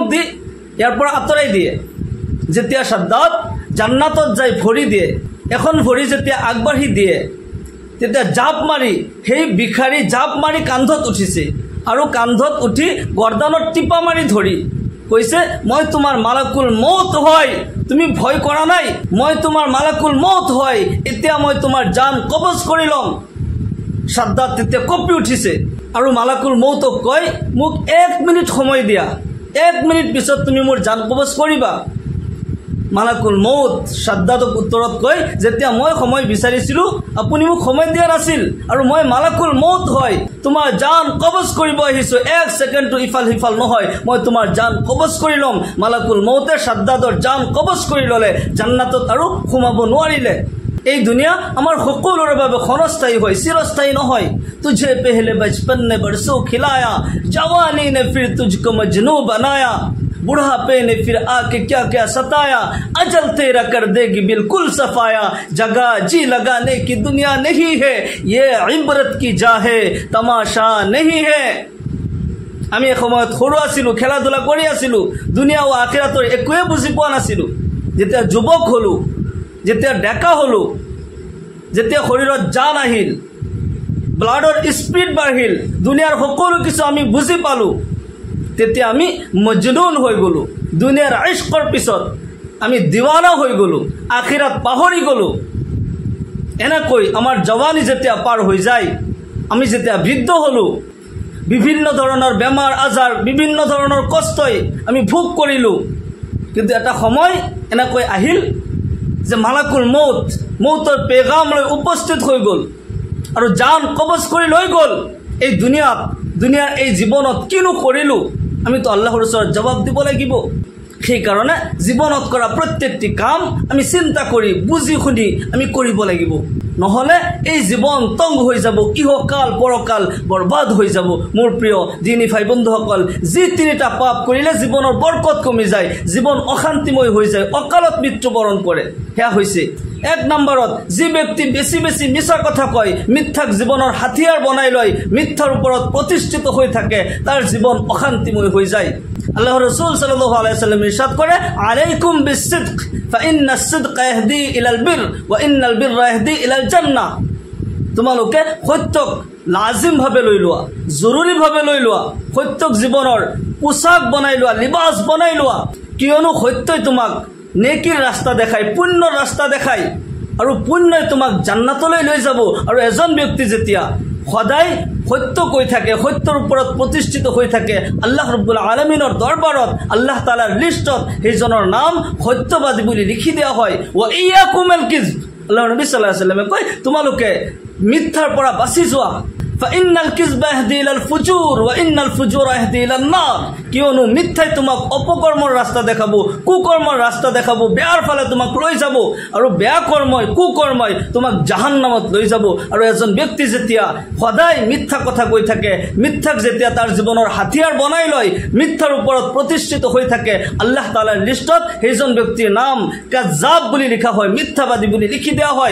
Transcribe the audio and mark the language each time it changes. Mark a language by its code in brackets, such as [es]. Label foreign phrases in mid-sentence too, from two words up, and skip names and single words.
[as] দি ইয়াৰ পৰা আতৰাই দিয়ে যেতিয়া সাদ্দাদ জান্নাতত যাই ভৰি দিয়ে এখন ভৰি যেতিয়া আগবাঢ়ি দিয়ে তেতিয়া জাপ মাৰি সেই ভিখাৰী জাপ মাৰি কান্ধত উঠিছে আৰু কান্ধত উঠি গৰ্দানত টিপা মাৰি ধৰি কৈছে মই তোমাৰ [ar] ملك الموت [as] হয় তুমি ভয় কৰা নাই মই তোমাৰ [ar] ملك الموت [as] হয় এতিয়া মই তোমাৰ জান কবজ কৰি লম সাদ্দাদ তেতিয়া কঁপি উঠিছে আৰু [ar] ملك الموت [as] কয় মোক 1 মিনিট সময় দিয়া 1 মিনিট পিছত তুমি মোৰ জান কবজ কৰিবা [ar] ملك الموت [as] সাদ্দাদক উত্তৰত কয় যেতিয়া মই সময় বিচাৰিছিলো আপুনি মোক সময় দিয়া নাছিল আৰু মই [ar] ملك الموت [as] হয় তোমাৰ জান কবজ কৰিব আহিছো 1 সেকেন্ড ইফাল হিফাল নহয় মই তোমাৰ জান কবজ কৰি লম মালাকুল মউতে সাদ্দাদৰ জান কবজ কৰি ললে জান্নাতত আৰু সোমাব নোৱাৰিলে এই দুনিয়া আমাৰ সকলোৰে বাবে ক্ষণস্থায়ী হয় চিৰস্থায়ী নহয় [ur] تجھے پہلے بچپن نے برسوں کھلایا جوانی نے پھر تجھ کو مجنوں بنایا بڑھاپے نے پھر آ کے کیا کیا ستایا اجل تیرا کر دے گی بالکل صفایا جگہ جی لگانے کی دنیا نہیں ہے یہ عبرت کی جا ہے تماشا نہیں ہے ये इबरत की जा है तमाशा नहीं है [as] আমি সময়ত সৰু আছিলো খেলাধুলা কৰি আছিলো দুনিয়া ও আখিৰাতৰ একোৱে বুজি পোৱা নাছিলো যেতিয়া যুৱক হলো যেতিয়া ডেকা হলো যেতিয়া শৰীৰত জান আহিল ব্লাডৰ স্পিড বাঢ়িল দুনিয়াৰ সকলো কিছু আমি বুজি পালো তেতিয়া আমি মজনুন হৈ গলো দুনিয়াৰ ইশকৰ পিছত আমি দিৱানা হৈ গলো আখিৰাত পাহৰি গলো এনেকৈ আমাৰ জৱানী যেতিয়া পাৰ হৈ যায় আমি যেতিয়া বৃদ্ধ হলো বিভিন্ন ধৰণৰ বেমাৰ আজাৰ বিভিন্ন ধৰণৰ কষ্টই আমি ভোগ কৰিলো কিন্তু এটা সময় এনেকৈ আহিল যে [ar] ملك الموت [as] মউতৰ পেগাম লৈ উপস্থিত হৈ গল আৰু জান কবজ কৰি লৈ গল এই দুনিয়াৰ এই জীৱনত কিনো কৰিলো আমি তো আল্লাহৰ ওচৰত জবাব দিব লাগিব সেই কাৰণে জীৱনত কৰা প্ৰত্যেকটি কাম আমি চিন্তা কৰি বুজি শুনি আমি কৰিব লাগিব নহলে এই জীৱন তংগ হৈ যাব ইহকাল পৰকাল বৰবাদ হৈ যাব মোৰ প্ৰিয় দিনী ভাই বন্ধুসকল যি তিনিটা পাপ কৰিলে জীৱনৰ বৰকত কমি যায় জীৱন অশান্তিময় হৈ যায় অকালত মৃত্যুবৰণ কৰে হেয়া হৈছে 1 নম্বৰত যি ব্যক্তি বেছি বেছি মিছা কথা কয় মিথ্যাক জীৱনৰ হাতিয়াৰ বনাই লয় মিথ্যাৰ ওপৰত প্ৰতিষ্ঠিত হৈ থাকে তাৰ জীৱন অশান্তিময় হৈ যায় আল্লাহৰ ৰাসূল [ar] صلى الله عليه وسلم [as] ইরশাদ করে [ar] عليكم بالصدق فإن الصدق يهدي إلى البر وإن البر يهدي إلى الجنة [as] তোমালোকে সত্যক লাজিম ভাবে লৈ লোৱা জৰুৰী ভাবে লৈ লোৱা সত্যক জীৱনৰ পোছাক বনাই লোৱা লিবাস বনাই লোৱা কিয়নো সত্যই তোমাক নেকিৰ ৰাস্তা দেখাই পুণ্যৰ ৰাস্তা দেখাই আৰু পুণ্যই তোমাক জান্নাতলৈ লৈ যাব আৰু এজন ব্যক্তি যেতিয়া সদায় সত্য কৈ থাকে সত্যৰ ওপৰত প্ৰতিষ্ঠিত হৈ থাকে [ar] الله رب العالمين [as] দৰবাৰত [ar] الله تعالى [as] লিষ্টত সেইজনৰ নাম সত্যবাদী বুলি লিখি দিয়া হয় [ar] وإياكم والكذب [as] আল্লাহৰ নবী [ar] صلى الله عليه وسلم [as] কয় তোমালোকে মিথ্যাৰ পৰা বাচি যোৱা [ar] فإن الكذب يهدي إلى الفجور وإن الفجور يهدي إلى النار. [as] কিয়নো মিথ্যাই তোমাক অপকৰ্মৰ ৰাস্তা দেখাব, কুকৰ্মৰ ৰাস্তা দেখাব, বেয়াৰ ফালে তোমাক লৈ যাব, আৰু বেয়া কৰ্মই কুকৰ্মই তোমাক জাহান্নামত লৈ যাব। আৰু এজন ব্যক্তি যেতিয়া সদায় মিথ্যা কথা কৈ থাকে, মিথ্যাক যেতিয়া তাৰ জীৱনৰ হাতিয়াৰ বনাই লয়, মিথ্যাৰ ওপৰত প্ৰতিষ্ঠিত হৈ থাকে, [ar] الله تعالى [as] লিষ্টত সেইজন ব্যক্তিৰ নাম কাজ্জাব বুলি লিখা হয়, মিথ্যাবাদী বুলি লিখি দিয়া হয়।